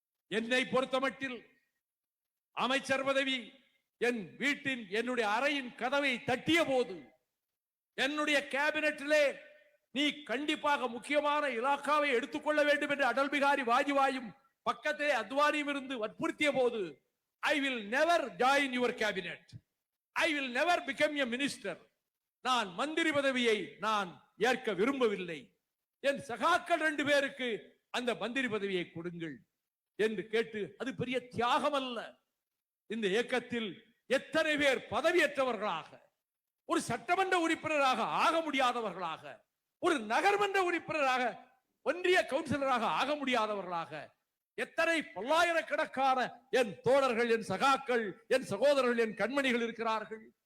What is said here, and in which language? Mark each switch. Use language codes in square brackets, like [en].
[ta] என்னை பொறுத்தமட்டில் அமைச்சர் பதவி என் வீட்டின், என்னுடைய அறையின் கதவை தட்டிய போது என்னுடைய கேபினெட்டிலே நீ கண்டிப்பாக முக்கியமான இலாக்காவை எடுத்துக்கொள்ள வேண்டும் என்று அடல் பிகாரி வாஜ்பாயும் பக்கத்திலே அத்வானியும் இருந்து வற்புறுத்திய போது, [en] I will never join your cabinet. I will never become a minister. [ta] நான் மந்திரி பதவியை நான் ஏற்க விரும்பவில்லை. என் சகாக்கள் 2 பேருக்கு அந்த மந்திரி பதவியை கொடுங்கள் என்று கேட்டு, அது பெரிய தியாகம் அல்ல. இந்த இயக்கத்தில் எத்தனை பேர் பதவியற்றவர்களாக, ஒரு சட்டமன்ற உறுப்பினராக ஆக முடியாதவர்களாக, ஒரு நகர்மன்ற உறுப்பினராக, ஒன்றிய கவுன்சிலராக ஆக முடியாதவர்களாக, எத்தனை பல்லாயிரக்கணக்கான என் தோழர்கள், என் சகாக்கள், என் சகோதரர்கள், என் கண்மணிகள் இருக்கிறார்கள்.